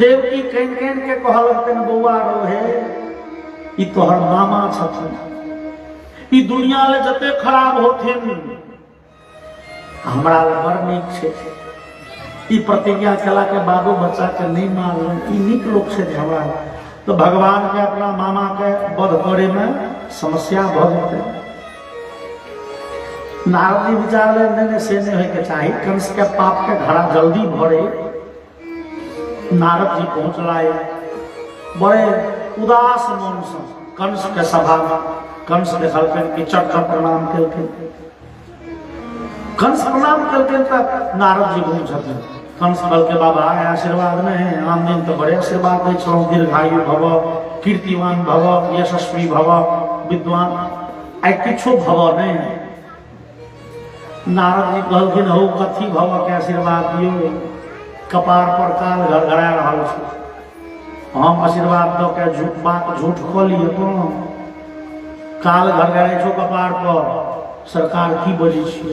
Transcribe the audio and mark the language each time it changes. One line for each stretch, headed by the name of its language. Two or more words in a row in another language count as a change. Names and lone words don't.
Maithili: देवकी कन के कहलखिन बौआ रोहे ई तोहर मामा छथिन, ई दुनिया ले जते खराब होथिन हमरा ले बड़ नीक छै। ई प्रतिज्ञा केला के बादो बच्चा के नहीं मानल, ई नीक लोक छै हमरा। तो भगवान के अपना मामा के वध करे में समस्या भ जेतै। नारद जी विचार ले नहीं से नहीं होय के चाही, कंस के पाप के घड़ा जल्दी भरे। नारद जी पहुंचलाए बड़े उदास मन से कंस के सभा में। कंस देखलखिन कि चट प्रणाम केलखिन। कंस प्रणाम केलखिन तक नारद जी घूम छथिन। कंस बल के बाबा आशीर्वाद नहीं, आम दिन तो बड़े आशीर्वाद दे छो,
Sanskrit: दीर्घायु भव, कीर्तिवान भव, यशस्वी भव,
Maithili: विद्वान, आई किछो भव नहीं। नारद जी कहलखिन हो कथी भव के आशीर्वाद दियो, कपार पर काल घरघरा रहल छै, हम आशीर्वाद दो के झूठ बात झूठ क लियो। तो काल घरघराइ छो कपार पर, सरकार की बजी छी?